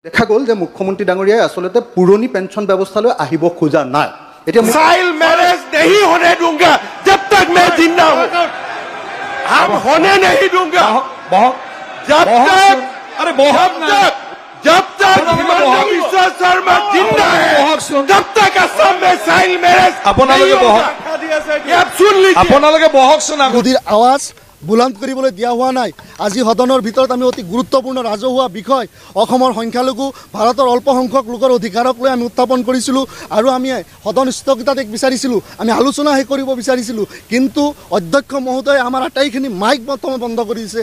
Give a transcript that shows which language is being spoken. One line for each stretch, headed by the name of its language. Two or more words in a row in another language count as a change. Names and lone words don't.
Assamese: দেখা গ'ল যে মুখ্যমন্ত্ৰী ডাঙৰীয়াই আচলতে পুৰণি পেঞ্চন ব্যৱস্থালৈ আহিব খোজা নাই। এতিয়া
English: child marriage
Hindi: नहीं होने दूंगा जब तक मैं जिंदा हूं। हम होने नहीं दूंगा जब तक हिमंता बिश्व शर्मा जिंदा है जब तक असम में
English: child marriage
Hindi: सुन लीजिए।
Assamese: মোদীৰ আৱাজ বুলন্দ কৰিবলৈ দিয়া হোৱা নাই। আজি সদনৰ ভিতৰত আমি অতি গুৰুত্বপূৰ্ণ ৰাজহুৱা বিষয় অসমৰ সংখ্যালঘু ভাৰতৰ অল্প সংখ্যক লোকৰ অধিকাৰক লৈ আমি উত্থাপন কৰিছিলোঁ আৰু আমি সদন স্থগিতাদেশ বিচাৰিছিলোঁ, আমি আলোচনা শেষ কৰিব বিচাৰিছিলোঁ, কিন্তু অধ্যক্ষ মহোদয়ে আমাৰ আটাইখিনি মাইক প্ৰথমে বন্ধ কৰি দিছে।